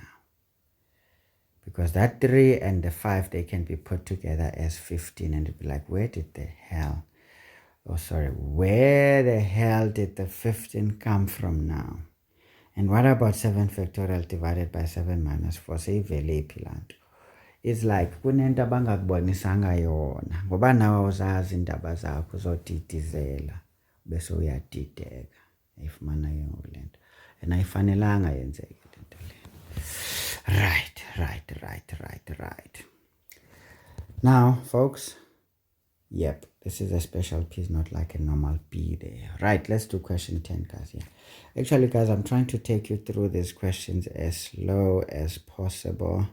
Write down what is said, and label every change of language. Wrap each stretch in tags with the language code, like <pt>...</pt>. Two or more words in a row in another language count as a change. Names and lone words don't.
<en>Because that 3 and the 5, they can be put together as 15, and it'd be like, where the hell did the 15 come from now? And what about 7 factorial divided by 7 minus 4?</en> <xh>Say vele ipilanto.</xh> <en>It's like</en> <xh>kunento abangakubonisanga yona, ngoba nawe uzazi indaba zakho uzodidizela bese uyadideka ayifumana yonke lento, and ayifanelanga yenzeke lento le.</xh> <en>Right. Now, folks, yep, this is a special piece, not like a normal P there. Right, let's do question 10, guys. Yeah, actually, guys, I'm trying to take you through these questions as slow as possible.</en>